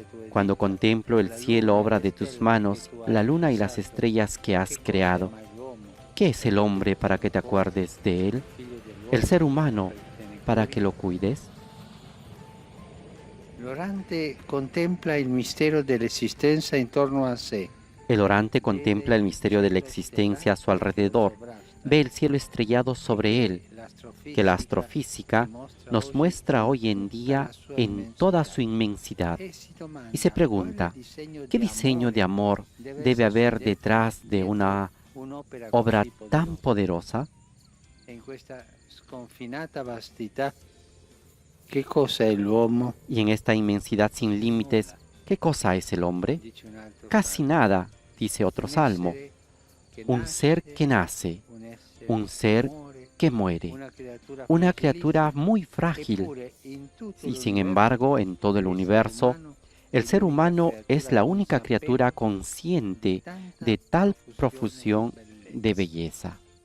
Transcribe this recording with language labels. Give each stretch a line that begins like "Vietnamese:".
Spanish: Cuando contemplo el cielo, obra de tus manos, la luna y las estrellas que has creado. ¿Qué es el hombre para que te acuerdes de él? ¿El ser humano para que lo cuides?
Italian: L'orante contempla il mistero dell'esistenza intorno a sé.
Spanish: El orante contempla el misterio de la existencia a su alrededor. Ve el cielo estrellado sobre él, que la astrofísica nos muestra hoy en día en toda su inmensidad. Y se pregunta, ¿qué diseño de amor debe haber detrás de una obra tan poderosa?
Italian: En questa sconfinata vastità, che cosa è l'uomo?
Spanish: Y en esta inmensidad sin límites, ¿qué cosa es el hombre? Casi nada, dice otro salmo. Un ser que nace, un ser que muere, una criatura muy frágil. Y sin embargo, en todo el universo, el ser humano es la única criatura consciente de tal profusión de belleza.